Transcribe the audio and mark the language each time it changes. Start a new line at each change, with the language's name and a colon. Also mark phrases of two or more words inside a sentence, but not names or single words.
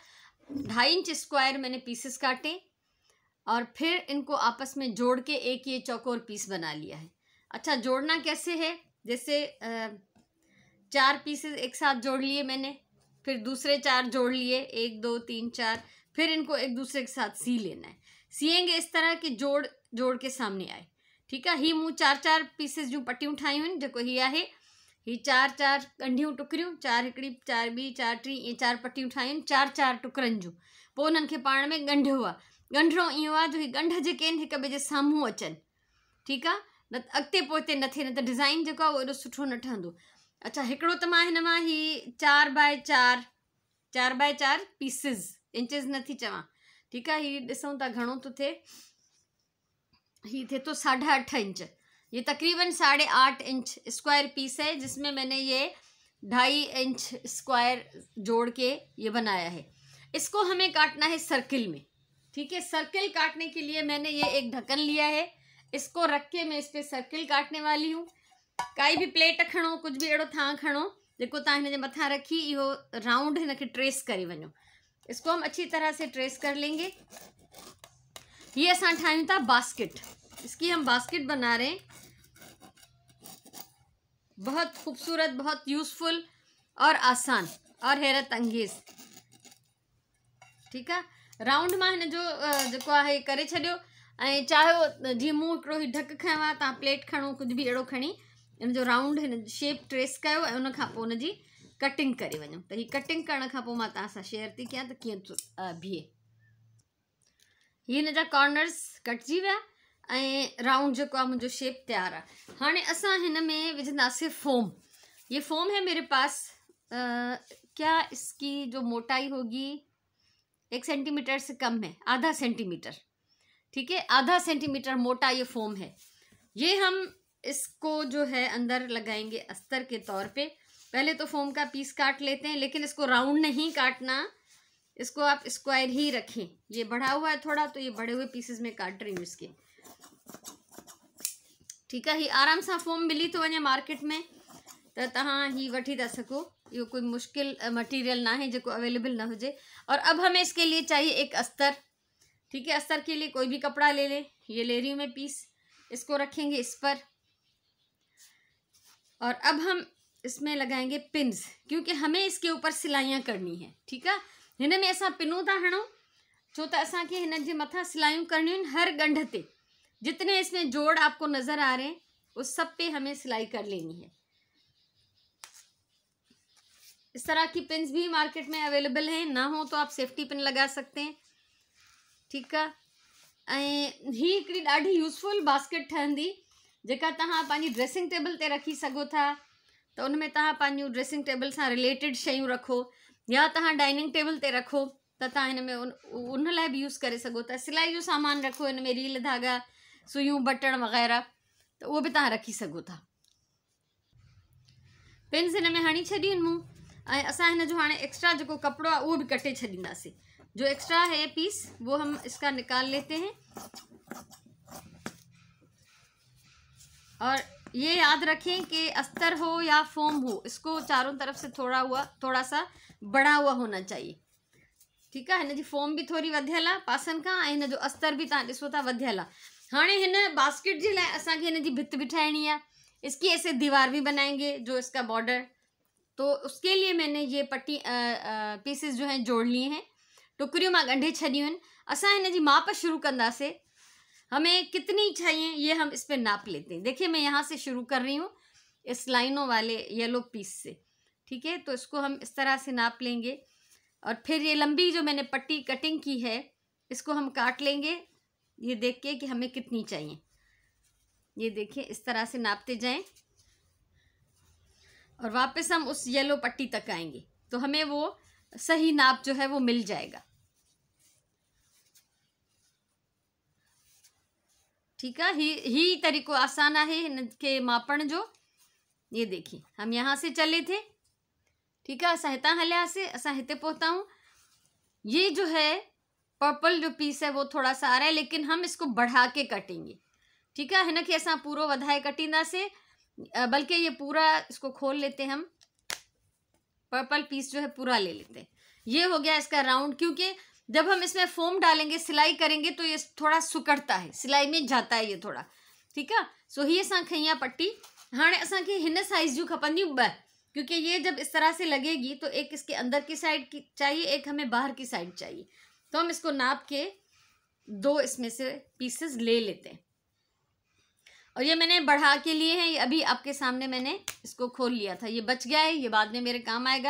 Hindi: 2.5 इंच स्क्वायर मैंने पीसेस काटे और फिर इनको आपस में जोड़ के एक ये चौकोर पीस बना लिया है। अच्छा, जोड़ना कैसे है? जैसे 4 पीसेस एक साथ जोड़ लिए मैंने, फिर दूसरे 4 जोड़ लिए, 1 2 3 4, फिर इनको एक दूसरे के साथ सी लेना है। सिएंगे इस तरह कि जोड़ जोड़ के सामने आए, ठीक है।
Sindhi: ही मूं 4 पीसेस जूं पटियूं ठाहियूं आहिनि। जेको ही आहे, ही 4 ॻंढियूं टुकरियूं, 4 हिकिड़ी, 4 ॿी, 4 टी, इहे 4 पटियूं ठाहियूं 4 टुकरनि जूं। पोइ उन्हनि खे पाण में ॻंढियो आहे। ॻंढिणो इहो आहे जो ही ॻंढ जेके आहिनि हिक ॿिए जे साम्हूं अचनि, ठीकु आहे। न अॻिते पोइते न थिए, न त डिज़ाइन जेको आहे उहो एॾो सुठो न ठहंदो। अच्छा, हिकिड़ो त मां हिन मां ही 4 बाय 4 पीसिस, इंचिस नथी चवां, ठीकु आहे। ही ॾिसूं था घणो थो थिए। ही थे तो
Hindi: 8.5 इंच, ये तकरीबन 8.5 इंच स्क्वायर पीस है, जिसमें मैंने ये 2.5 इंच स्क्वायर जोड़ के ये बनाया है। इसको हमें काटना है सर्किल में, ठीक है। सर्किल काटने के लिए मैंने ये एक ढक्कन लिया है। इसको रख के मैं इस पर सर्किल काटने वाली हूँ।
Sindhi: काई भी प्लेट खणो, कुछ भी अड़ो थां खणो, जेको तव्हां हिन जे मथां रखी, इहो राउंड हिन खे ट्रेस करे वञो।
Hindi: इसको हम अच्छी तरह से ट्रेस कर लेंगे। ये
Sindhi: असां ठाहियूं था बास्केट,
Hindi: इसकी हम बास्केट बना रहे हैं। बहुत खूबसूरत, बहुत यूज़फुल और आसान और हैरत अंगेज़, ठीक है।
Sindhi: राउंड मां हिन जो जेको आहे करे छॾियो। ऐं चाहियो जीअं मूं हिकिड़ो ही ढक खयो आहे, तव्हां प्लेट खणो, कुझु बि अहिड़ो खणी हिन जो राउंड हिन शेप ट्रेस कयो ऐं उन खां पोइ हुन जी कटिंग करे वञो। त हीअ कटिंग करण खां पोइ मां तव्हां सां शेयर थी कयां त कीअं बीहे। हीअ हिन जा कॉर्नर्स कटिजी विया ऐं राउंड जेको आहे मुंहिंजो शेप तैयार आहे। हाणे असां हिन में विझंदासीं फोम।
Hindi: ये फोम है मेरे पास। क्या इसकी जो मोटाई होगी 1 सेंटीमीटर से कम है, आधा सेंटीमीटर, ठीक है। आधा सेंटीमीटर मोटा ये फोम है। ये हम इसको जो है अंदर लगाएंगे अस्तर के तौर पे। पहले तो फोम का पीस काट लेते हैं, लेकिन इसको राउंड नहीं काटना, इसको आप स्क्वायर ही रखें। ये बढ़ा हुआ है थोड़ा, तो ये बढ़े हुए पीसेस में काट रही हूँ इसके, ठीक है।
Sindhi: ही आराम सां फोम मिली तो वञे मार्केट में, तो तव्हां ही वठी था सको।
Hindi: ये कोई मुश्किल मटेरियल ना है जो अवेलेबल ना हो। और अब हमें इसके लिए चाहिए एक अस्तर, ठीक है। अस्तर के लिए कोई भी कपड़ा ले लें। ये ले रही हूँ मैं पीस, इसको रखेंगे इस पर। और अब हम इसमें लगाएंगे पिन्स, क्योंकि हमें इसके ऊपर सिलाइयाँ करनी है, ठीक है।
Sindhi: हिन में असां पिनूं था हणूं, छो त असांखे हिन जे मथां सिलाइयूं करनियूं आहिनि। हर गंढ ते
Hindi: जितने इसमें जोड़ आपको नजर आ रहे हैं, उस सब पे हमें सिलाई कर लेनी है। इस तरह की पिन्स भी मार्केट में अवेलेबल हैं, ना हो तो आप सेफ्टी पिन लगा सकते हैं, ठीक है।
Sindhi: ऐं ही हिकिड़ी ॾाढी यूज़फुल बास्केट ठहंदी, जेका तव्हां पंहिंजी ड्रेसिंग टेबल ते रखी सघो था। त उन में तव्हां पंहिंजूं ड्रेसिंग टेबल सां रिलेटेड शयूं रखो, या तव्हां डाइनिंग टेबल ते रखो, त तव्हां हिन में उन लाइ बि यूज़ करे सघो था। सिलाई जो सामान रखो, हिन में रील धागा, सुयूं, बटण वग़ैरह, त उहो बि तव्हां रखी सघो था। पिन्स हिन में हणी छॾियूं आहिनि मूं। ऐं असां हिन जो हाणे एक्स्ट्रा जेको कपिड़ो आहे उहो बि कटे छॾींदासीं।
Hindi: जो एक्स्ट्रा है पीस वो हम इसका निकाल लेते हैं। और ये याद रखें कि अस्तर हो या फोम हो, इसको चारों तरफ से थोड़ा सा बड़ा हुआ होना चाहिए, ठीक है।
Sindhi: हिन जी फोम भी थोड़ी वधियल आहे पासनि खां, ऐं हिन जो अस्तर भी तव्हां ॾिसो था वधियल आहे। हाणे हिन बास्केट जे लाइ असांखे हिन जी भित भी ठाहिणी आहे।
Hindi: इसकी ऐसे दीवार भी बनाएंगे, जो इसका बॉर्डर। तो उसके लिए मैंने ये पीसेस जो हैं जोड़ लिए हैं।
Sindhi: टुकरियों में गंढे छॾियूं आहिनि। असां हिन जी माप शुरू कंदासीं।
Hindi: हमें कितनी चाहिए ये हम इस पे नाप लेते हैं। देखिए, मैं यहाँ से शुरू कर रही हूँ, इस लाइनों वाले येलो पीस से, ठीक है। तो इसको हम इस तरह से नाप लेंगे और फिर ये लंबी जो मैंने पट्टी कटिंग की है, इसको हम काट लेंगे, ये देख के कि हमें कितनी चाहिए। ये देखिए, इस तरह से नापते जाएं। और वापस हम उस येलो पट्टी तक आएंगे तो हमें वो सही नाप जो है वो मिल जाएगा। ठीक है,
Sindhi: ही तरीको आसान है इनके मापण जो।
Hindi: ये देखिए हम यहाँ से चले थे, ठीक है,
Sindhi: असां हितां हलिया से असां हिते पहुता हूँ।
Hindi: ये जो है पर्पल जो पीस है वो थोड़ा सा आ रहा है, लेकिन हम इसको बढ़ा के कटेंगे। ठीक है,
Sindhi: हिन खे असां पूरो वधाए कटींदासीं,
Hindi: बल्कि ये पूरा इसको खोल लेते हैं, हम पर्पल पीस जो है पूरा ले लेते हैं। ये हो गया इसका राउंड, क्योंकि जब हम इसमें फोम डालेंगे, सिलाई करेंगे तो ये थोड़ा सुकड़ता है, सिलाई में जाता है ये थोड़ा। ठीक है,
Sindhi: सो ही असां खई पट्टी।
Hindi: हाँ
Sindhi: असां खे हिन साइज जो खपंदियूं ब,
Hindi: क्योंकि ये जब इस तरह से लगेगी तो एक इसके अंदर की साइड की चाहिए, एक हमें बाहर की साइड चाहिए। तो हम इसको नाप के 2 इसमें से पीसेस ले लेते हैं। और ये मैंने बढ़ा के लिए हैं, ये अभी आपके सामने मैंने इसको खोल लिया था, ये बच गया है, ये बाद में मेरे काम आएगा।